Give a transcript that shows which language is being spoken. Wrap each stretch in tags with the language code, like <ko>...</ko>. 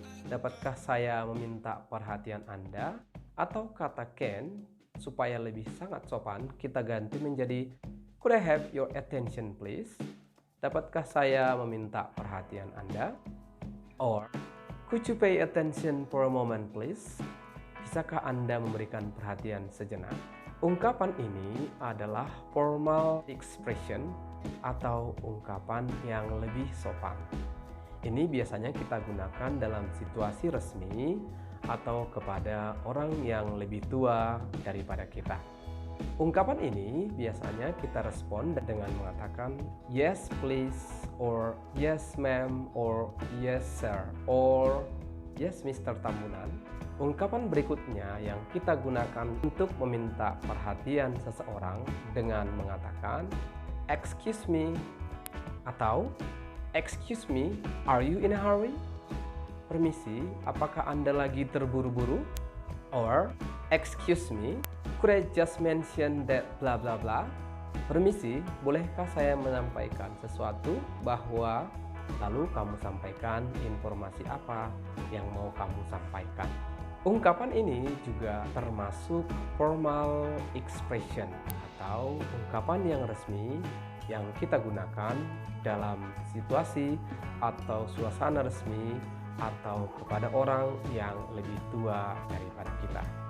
<id>Dapatkah saya meminta perhatian Anda? Atau kata can supaya lebih sangat sopan kita ganti menjadi</id> <en>could I have your attention please?</en> <id>Dapatkah saya meminta perhatian Anda?</id> <en>Or could you pay attention for a moment please?</en> <id>Bisakah Anda memberikan perhatian sejenak? Ungkapan ini adalah</id> <en>formal expression</en> <id>atau ungkapan yang lebih sopan. Ini biasanya kita gunakan dalam situasi resmi atau kepada orang yang lebih tua daripada kita. Ungkapan ini biasanya kita respon dengan mengatakan</id> <en>yes please, or yes ma'am, or yes sir, or yes Mr. Tambunan.</en> <id>Ungkapan berikutnya yang kita gunakan untuk meminta perhatian seseorang dengan mengatakan</id> <en>excuse me</en> <id>atau</id> <en>excuse me, are you in a hurry?</en> <id>Permisi, apakah Anda lagi terburu-buru?</id> <en>Or excuse me, could I just mention that blah blah blah?</en> <id>Permisi, bolehkah saya menyampaikan sesuatu bahwa, lalu kamu sampaikan informasi apa yang mau kamu sampaikan. Ungkapan ini juga termasuk</id> <en>formal expression</en> <id>atau ungkapan yang resmi yang kita gunakan dalam situasi atau suasana resmi atau kepada orang yang lebih tua daripada kita.</id>